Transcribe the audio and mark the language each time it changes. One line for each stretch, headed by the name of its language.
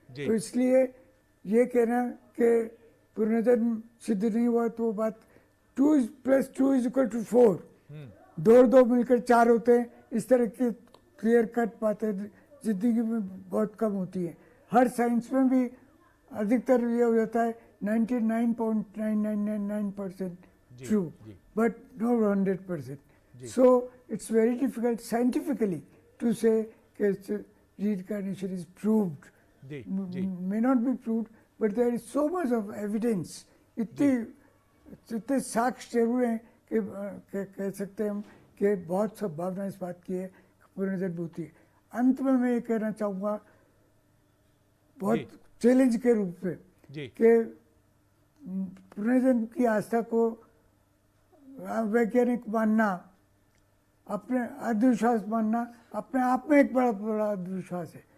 Hindi: तो इसलिए ये कहना कि पुनर्जन्म सिद्ध नहीं हुआ तो वो बात 2 + 2 = 4, 2 और 2 मिलकर 4 होते हैं, इस तरह की क्लियर कट बातें जिंदगी में बहुत कम होती है। हर साइंस में भी अधिकतर ये हो जाता है 99.9999%
English: true, but no
Hindi: 100%.
English: So it's very difficult scientifically to say that reincarnation is proved. May not be proved, but there is so much of evidence. इतनी
Hindi: इतने साक्ष्य जरूर हैं कि कह सकते हैं हम कि बहुत संभावना इस बात की है पुनर्जन्म होती है। अंत में मैं ये कहना चाहूँगा बहुत चैलेंज के रूप में कि पुनर्जन्म की आस्था को वैज्ञानिक मानना, अपने अंधविश्वास मानना अपने आप में एक बड़ा बड़ा अंधविश्वास है।